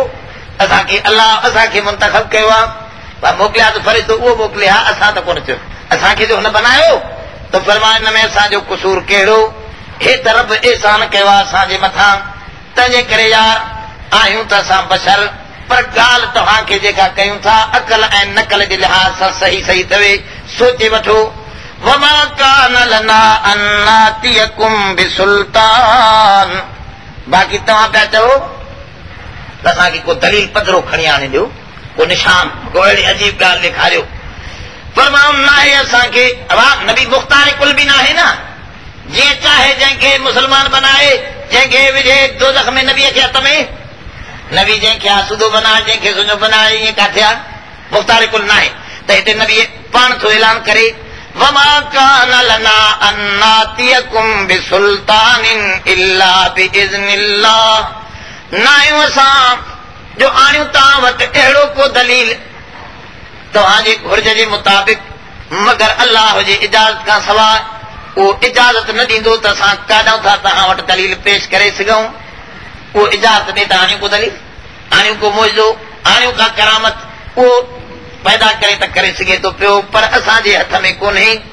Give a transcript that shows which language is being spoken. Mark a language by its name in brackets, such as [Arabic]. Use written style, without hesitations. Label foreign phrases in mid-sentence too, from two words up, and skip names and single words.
[Sindhi] असांखे अलाह असांखे मुंतखब कयो आहे, मोकिलिया त फरे थो उहो मोकिले, हा असां त कोन चयो, असांखे जो हुन बनायो त फरमाए हिन में असांजो कुसूर कहिड़ो? हे त रब एहसान कयो आहे असांजे मथां, तंहिंजे करे यार आहियूं त असां बशर, पर ॻाल्हि तव्हांखे जेका कयूं था अकल ऐं नकल जे लिहाज़ सां सही सही अथवे, सोचे वठो। [Arabic] وما كان لنا أن نأتيكم بسلطان, [Sindhi] बाक़ी तव्हां पिया चओ त असांखे को दलील पधरो खणी आणे ॾियो, को निशान, को अहिड़ी अजीब ॻाल्हि ॾेखारियो। फरमाऊं न आहे असांखे, नबी मुख़्तार कुल बि न आहे न, जीअं चाहे जंहिंखे मुस्लमान बनाए, जंहिंखे विझे दोज़ख में नबीअ खे हथ में, नबी जंहिंखे आसूदो बनाए, जंहिंखे सुञो बनाए, ईअं किथे आहे? मुख़्तार कुल न आहे। त हिते नबी पाण थो ऐलान करे, [Arabic] وما كان لنا أن نأتيكم بسلطان إلا بإذن الله, [Sindhi] न आहियूं असां जो आणियूं तव्हां वटि अहिड़ो को दलील तव्हांजे घुर्ज जे मुताबिक़, मगर अल्लाह जे इजाज़त खां सवाइ उहो इजाज़त न ॾींदो त असां काॾां था तव्हां वटि दलील पेश करे सघूं। उहो इजाज़त ॾे त आणियूं को दलील, आणियूं को मुइज़ो, आणियूं का करामत, उहो पैदा करे त करे सघे थो पियो, पर असांजे हथ में कोन्हे।